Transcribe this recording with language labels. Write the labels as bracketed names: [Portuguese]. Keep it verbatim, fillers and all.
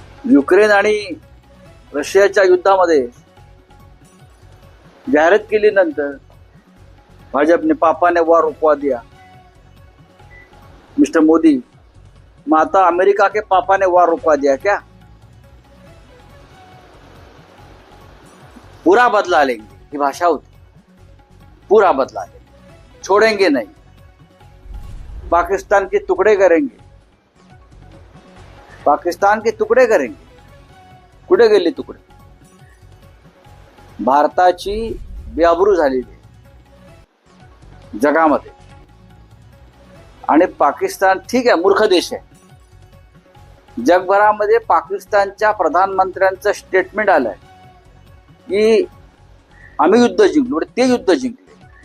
[Marathi] Ukraine आणि रशियाच्या युद्धामध्ये जाहिरात केली, नंतर भाजपने [Hindi] पापाने वार रुकवा दिया मिस्टर मोदी, [Marathi] मग आता [Hindi] अमेरिका के पापाने वार रुकवा दिया क्या? पूरा बदला लेंगे [Marathi] ही भाषा होती, [Hindi] पूरा बदला लेंगे, छोडेंगे नहीं, पाकिस्तान के टुकड़े करेंगे, पाकिस्तान के तुकडे करेंगे. [Marathi] कुठे गेले तुकडे? भारताची बेआबरू झालेली आहे जगामध्ये. आणि पाकिस्तान ठीक आहे, मूर्ख देश आहे. जगभरामध्ये पाकिस्तानच्या प्रधानमंत्र्यांचं स्टेटमेंट आलंय की आम्ही युद्ध जिंकलो, म्हणजे ते युद्ध जिंकले.